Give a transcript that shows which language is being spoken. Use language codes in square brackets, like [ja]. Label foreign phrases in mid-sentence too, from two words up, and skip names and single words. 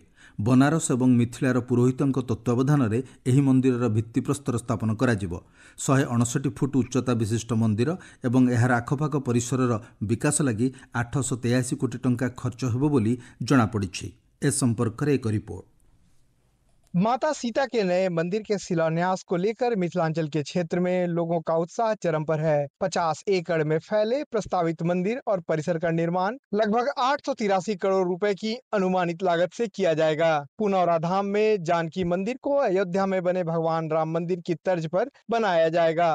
[or] ବନାରସ ଏବଂ ମିଥିଳାର ପୁରୋହିତଙ୍କ ତତ୍ତ୍ୱାବଧାନରେ ଏହି ମନ୍ଦିରର ଭିତ୍ତିପ୍ରସ୍ତର ସ୍ଥାପନ କରାଯିବ। 159 ଫୁଟ ଉଚ୍ଚତା ବିଶିଷ୍ଟ ମନ୍ଦିର ଏବଂ ଏହାର ଆଖପାଖ ପରିସରର ବିକାଶ ଲାଗି 883 କୋଟି ଟଙ୍କା ଖର୍ଚ୍ଚ ହେବ ବୋଲି ଜଣାପଡ଼ିଛି। ଏ ସମ୍ପର୍କରେ ଏକ ରିପୋର୍ଟ। [hi] माता सीता के नए मंदिर के शिलान्यास को लेकर मिथिलांचल के क्षेत्र में लोगों का उत्साह चरम पर है। 50 एकड़ में फैले प्रस्तावित मंदिर और परिसर का निर्माण लगभग 883 करोड़ रुपए की अनुमानित लागत से किया जाएगा। पुनौरा धाम में जानकी मंदिर को अयोध्या में बने भगवान राम मंदिर की तर्ज पर बनाया जाएगा।